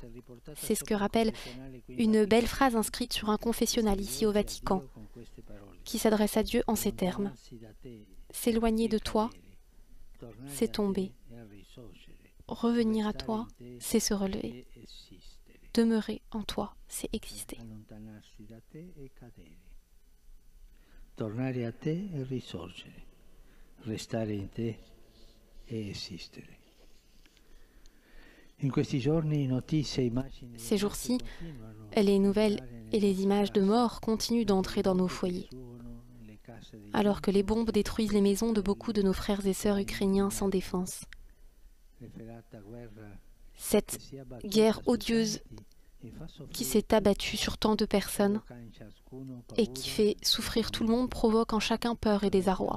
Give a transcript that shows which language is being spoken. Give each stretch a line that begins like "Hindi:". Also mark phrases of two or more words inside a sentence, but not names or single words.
French: C'est ce que rappelle une belle phrase inscrite sur un confessionnal ici au Vatican, qui s'adresse à Dieu en ces termes. S'éloigner de toi, c'est tomber. Revenir à toi, c'est se relever. Demeurer en toi, c'est exister.
Italian: Tornare a te e risorgere, restare in te e esistere.
French: Ces jours-ci, les nouvelles et les images de mort continuent d'entrer dans nos foyers, alors que les bombes détruisent les maisons de beaucoup de nos frères et sœurs ukrainiens sans défense. Cette guerre odieuse qui s'est abattue sur tant de personnes et qui fait souffrir tout le monde provoque en chacun peur et désarroi.